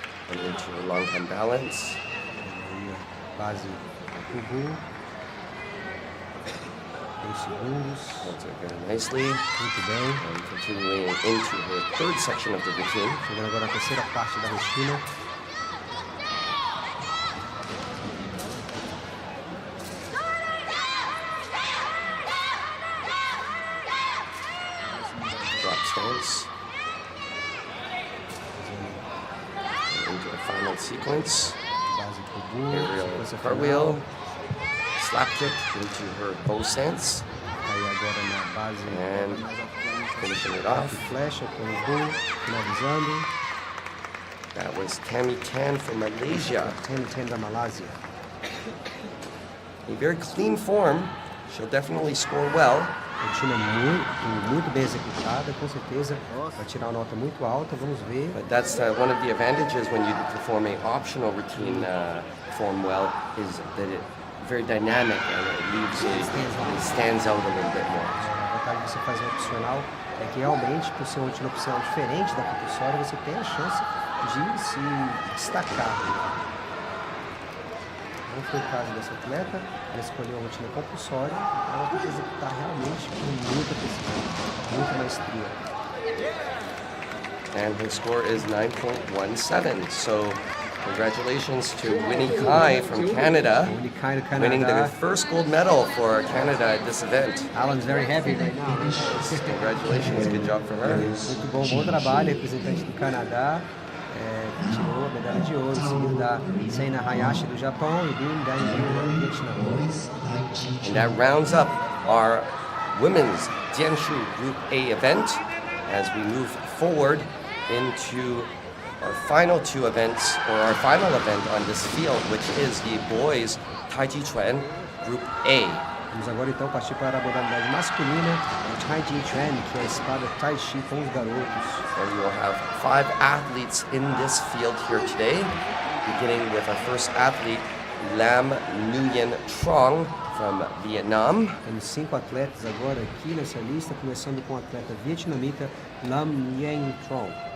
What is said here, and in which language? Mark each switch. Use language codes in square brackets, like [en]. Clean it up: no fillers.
[en] And into a long time balance. [pt] Base Ubu. 2 segundos. [en] Holds it very nicely. [pt] Muito bem. [en] And continuing into her third section of the routine. [pt] Chegando agora na terceira parte da rotina. [en] Drop stance. And into the final sequence. Aerial cartwheel. Slap kick into her bow stance. [pt] Aí agora na base. [en] And finishing it off. [pt] Flecha com o bull, finalizando. [en] That was Tammy Tan from Malaysia. [pt] Tammy Tan da Malásia. [en] A very clean form. She'll definitely score well. [pt] Rotina muito bem executada, com certeza vai tirar uma nota muito alta, vamos ver. [en] But that's one of the advantages when you perform a optional routine form well, is that it's very dynamic and it stands out a little bit more. [pt] A vantagem de você fazer um opcional é que realmente, por ser uma rotina opcional diferente da compulsória, você tem a chance de se destacar. Não foi o caso dessa atleta, ela escolheu a rotina compulsória, ela tem que executar realmente com muita precisão, muita maestria. [en] And her score is 9.17, so congratulations to Winnie Kai from Canada, winning the first gold medal for Canada at this event. Alan's very happy right now. Congratulations, good job for her. [pt] Muito bom trabalho, representante do Canadá. Tirou a medalha de ouro, seguido da Seina Hayashi do Japão e Lin Dan-Yu do Vietnã. [en] And that rounds up our women's Jianshu Group A event as we move forward into our final two events, or our final event on this field, which is the boys Taijiquan Group A. [pt] Vamos agora então partir para a modalidade masculina, o Taijiquan, que é a espada Tai Chi com os garotos. [en] And we will have 5 athletes in this field here today, beginning with our first athlete, Lam Nguyen Trong from Vietnam. [pt] Temos 5 atletas agora aqui nessa lista, começando com o atleta vietnamita Lam Nguyen Trong.